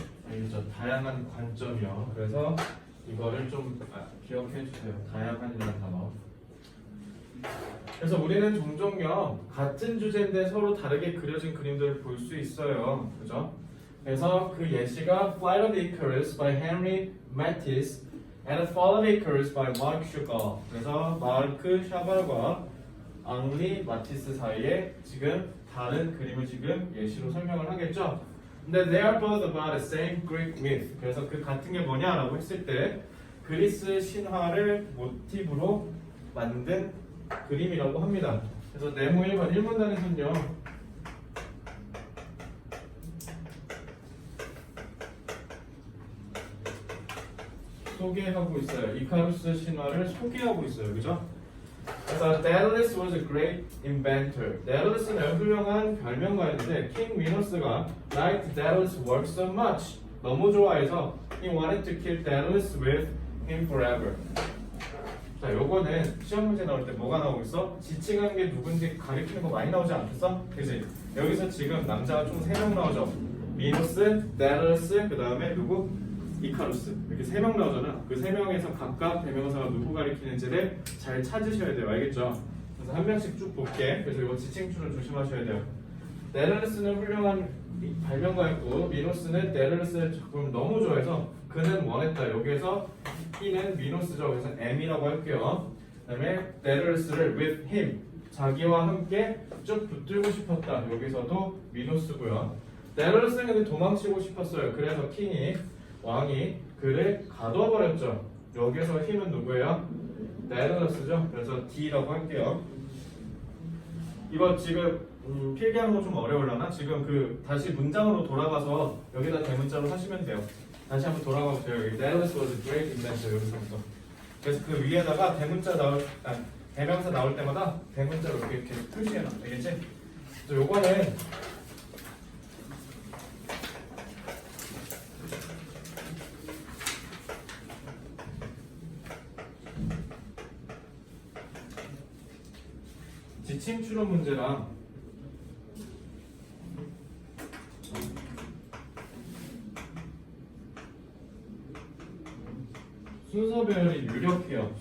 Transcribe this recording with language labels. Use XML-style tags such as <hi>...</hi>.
<ko>알겠죠? 다양한 관점이요. 그래서 이거를 좀 기억해 주세요. 다양한이라는 단어. 그래서 우리는 종종요 같은 주제인데 서로 다르게 그려진 그림들을 볼 수 있어요. 그죠? 그래서 그 예시가</ko> <en>Flight of Icarus by Henry Matisse and The Fall of Icarus by Marc Chagall.</en> <ko>그래서 마르크 샤갈과 앙리 마티스 사이에 지금 다른 그림을 지금 예시로 설명을 하겠죠. 근데</ko> <en>they are both about the same Greek myth.</en> <ko>그래서 그 같은 게 뭐냐라고 했을 때 그리스 신화를 모티브로 만든 그림이라고 합니다. 그래서 네모 1번 1문단에서는요 소개하고 있어요. 이카루스 신화를 소개하고 있어요. 그죠? 그래서</ko> <en>Daedalus was a great inventor.</en> <ko>Daedalus는 훌륭한 발명가였는데 킹 미노스가</ko> <en>liked Daedalus' work so much.</en> <ko>너무 좋아해서</ko> <en>he wanted to keep Daedalus with him forever.</en> <ko>자, 요거는 시험 문제 나올 때 뭐가 나오고 있어? 지칭한 게 누군지 가리키는 거 많이 나오지 않겠어? 그지? 여기서 지금 남자가 총 3명 나오죠. 미노스, 데달루스, 그 다음에 누구? 이카루스. 이렇게 3명 나오잖아. 그 3명에서 각각 대명사가 누구 가리키는지를 잘 찾으셔야 돼요. 알겠죠? 그래서 한 명씩 쭉 볼게. 그래서 이거 지칭줄을 조심하셔야 돼요. 데달루스는 훌륭한 발명가였고 미노스는 데달루스의 작품을 너무 좋아해서 그는 원했다. 여기에서 he는 미노스죠. 그래서 M이라고 할게요. 그 다음에 데달루스를</ko> <en>with him</en> <ko>자기와 함께 쭉 붙들고 싶었다. 여기서도 미노스고요. 데달루스는 근데 도망치고 싶었어요. 그래서 킹이 왕이 그를 가둬버렸죠. 여기서 힘은 누구예요? 데달루스죠. 그래서 D라고 할게요. 이거 지금 필기하는 거 좀 어려울라나? 지금 그 다시 문장으로 돌아가서 여기다 대문자로 하시면 돼요. 다시 한번 돌아가 보세요. 여기</ko> <en>Daedalus was a great inventor</en> <ko>여기서부터. 그래서 그 위에다가 대문자 대명사 나올 때마다 대문자로 이렇게 표시해놔. 알겠지? 그래서 요거는 지칭 추론 문제랑 순서 배열이 유력해요.</ko>